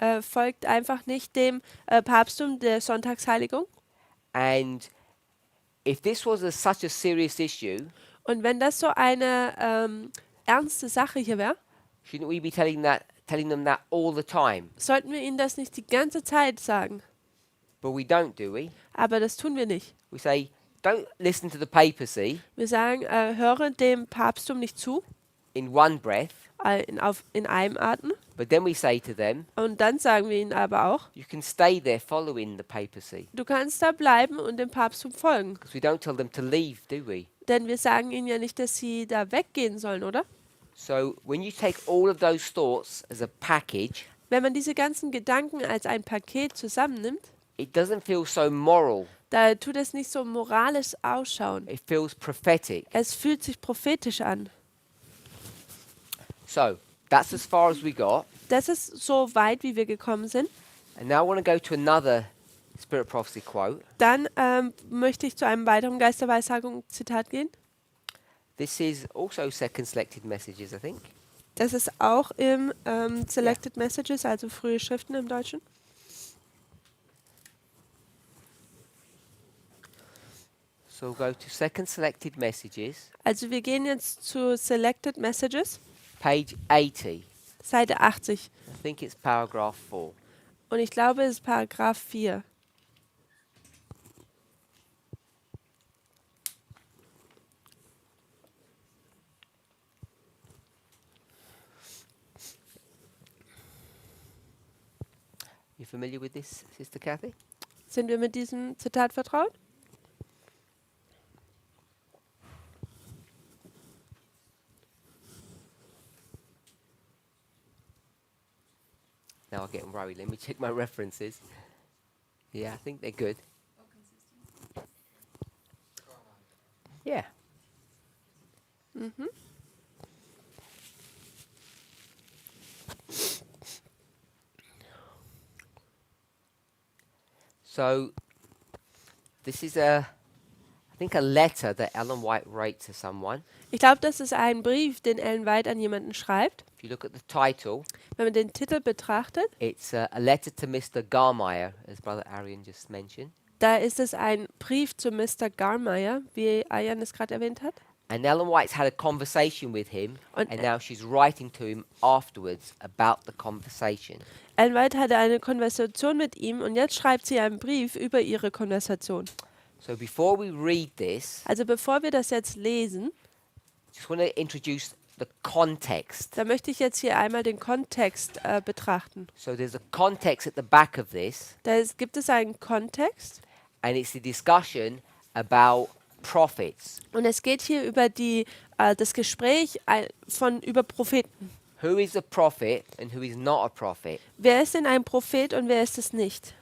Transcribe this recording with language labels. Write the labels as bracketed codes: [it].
[de] Folgt einfach nicht dem Papsttum der Sonntagsheiligung. [en] And if this was such a serious issue, [de] Und wenn das so eine ernste Sache hier wäre, [en] shouldn't we be telling them that all the time? [de] sollten wir ihnen das nicht die ganze Zeit sagen. [en] But we don't, do we? [de] Aber das tun wir nicht. [en] We say, don't listen to the papacy [de] Wir sagen, höre dem Papsttum nicht zu, [en] in one breath, [de] in einem Atem. [en] but then we say to them, [de] Und dann sagen wir ihnen aber auch, [en] you can stay there following the papacy. [de] du kannst da bleiben und dem Papsttum folgen. [en] Because we don't tell them to leave, do we? [de] Denn wir sagen ihnen ja nicht, dass sie da weggehen sollen, oder? [en] So when you take all of those thoughts as a package, [de] Wenn man diese ganzen Gedanken als ein Paket zusammennimmt, [en] it doesn't feel so moral. [de] da tut es nicht so moralisch ausschauen. [en] It feels prophetic. [de] Es fühlt sich prophetisch an. [en] So that's as far as we got. [de] Das ist so weit, wie wir gekommen sind. [en] And now I want to go to another Spirit Prophecy quote. [de] Dann möchte ich zu einem weiteren Geist der Weissagung Zitat gehen. [en] This is also Second Selected Messages, I think. [de] Das ist auch im Selected Messages, also frühe Schriften im Deutschen. [en] So we'll go to Second Selected Messages, [de] Also wir gehen jetzt zu Selected Messages, [en] page 80. [de] Seite 80. [en] I think it's paragraph 4. [de] Und ich glaube, es ist Paragraph 4. [en] You familiar with this, Sister Kathy? [de] Sind wir mit diesem Zitat vertraut? [en] Now I'm getting worried. Let me check my references. Yeah, I think they're good. Yeah. Mhm. So this is I think a letter that Ellen White wrote to someone. Ich glaube, das ist ein Brief, den Ellen White an jemanden schreibt. If you look at the title, Wenn man den Titel betrachtet, it's a letter to Mr. Garmeyer, as Brother Arian just mentioned. [de] da ist es ein Brief zu Mr. Garmeyer, wie Ayan es gerade erwähnt hat. [en] And Ellen White's had a conversation with him, [de] Und [en] and now she's writing to him afterwards about the conversation. [de] Ellen White hatte eine Konversation mit ihm und jetzt schreibt sie einen Brief über ihre Konversation. [en] So before we read this, [de] Also bevor wir das jetzt lesen, [en] just want to introduce the context. [de] da möchte ich jetzt hier einmal den Kontext betrachten. [en] So there's a context at the back of this, [de] Gibt es einen Kontext [en] and it's the discussion about prophets. [de] und es geht hier über das Gespräch über Propheten. [en] Who is a prophet and who is not a prophet? [de] Wer ist denn ein Prophet und wer ist es nicht?